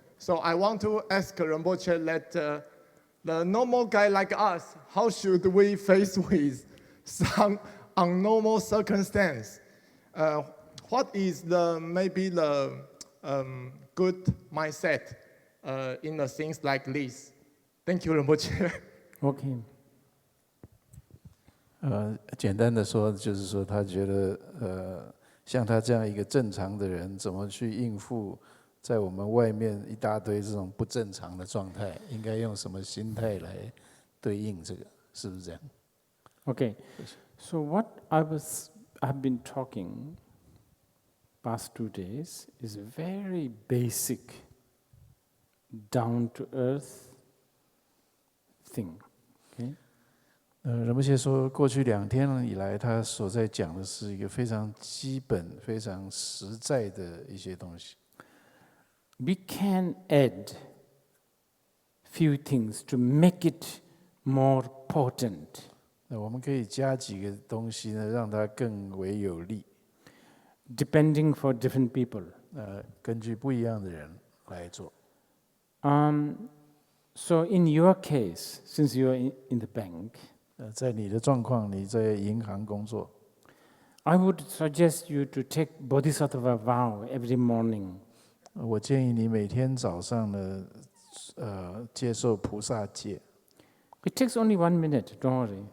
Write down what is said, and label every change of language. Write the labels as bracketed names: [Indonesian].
[English] So I want to ask Rinpoche that the normal guy like us, how should we face with some abnormal circumstance? What is maybe the good mindset in the things like this? Thank you, Rinpoche. Okay. [Chinese] 简单的说，就是说他觉得，像他这样一个正常的人，怎么去应付在我们外面一大堆这种不正常的状态？应该用什么心态来对应这个？是不是这样？ [English] Okay, so what I've been talking past 2 days is very basic, down to earth thing. Okay. [Chinese] 仁波切说，过去2天以来，他所在讲的是一个非常基本、非常实在的一些东西。 [English] We can add few things to make it more potent. [Chinese] 那我们可以加几个东西呢，让它更为有力。 [English] Depending for different people. [Chinese] 根据不一样的人来做。 [English] So in your case, since you are in the bank, [Chinese] 在你的状况，你在银行工作， [English] I would suggest you to take Bodhisattva vow every morning. [Chinese] 我建议你每天早上呢，接受菩萨戒。 [English] It takes only 1 minute, don't worry.